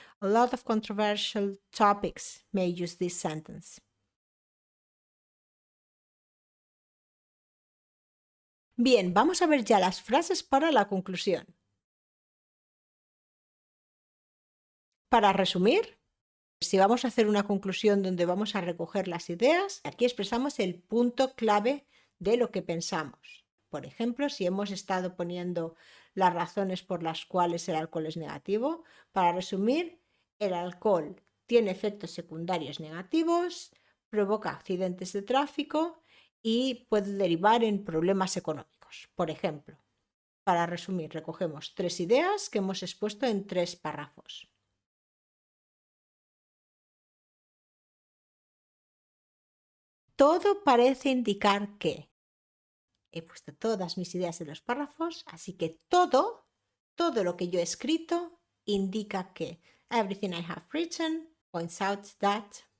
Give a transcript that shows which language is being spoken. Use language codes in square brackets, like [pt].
[en] A lot of controversial topics may use this sentence. [es] Bien, vamos a ver ya las frases para la conclusión. Para resumir, si vamos a hacer una conclusión donde vamos a recoger las ideas, aquí expresamos el punto clave de lo que pensamos. Por ejemplo, si hemos estado poniendo las razones por las cuales el alcohol es negativo, para resumir, el alcohol tiene efectos secundarios negativos, provoca accidentes de tráfico y puede derivar en problemas económicos. Por ejemplo, para resumir, recogemos 3 ideas que hemos expuesto en 3 párrafos. Todo parece indicar que. He puesto todas mis ideas en los párrafos, así que todo lo que yo he escrito indica que. [en] Everything I have written points out that.